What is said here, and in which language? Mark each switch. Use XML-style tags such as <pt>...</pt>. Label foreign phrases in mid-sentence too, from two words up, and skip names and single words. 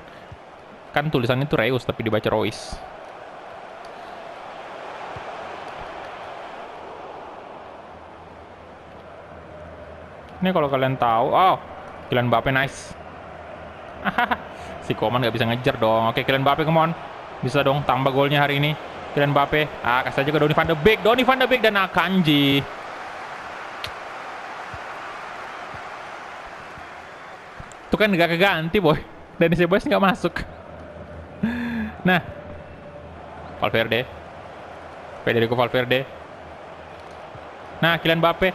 <id>Kan tulisannya itu Reus tapi dibaca Royce. Ini kalau kalian tahu, oh, Kylian Mbappe nice. Si Koman nggak bisa ngejar dong. Oke,</id> <en>Kylian Mbappe, come on.</en> <id>Bisa dong tambah golnya hari ini. Kylian Mbappe, kasih aja ke Donny van de Beek. Donny van de Beek dan Akanji. Itu kan nggak keganti, boy. Dennis Sebas nggak masuk. Nah, Valverde. Federico Valverde. Nah, Kylian Mbappe.</id>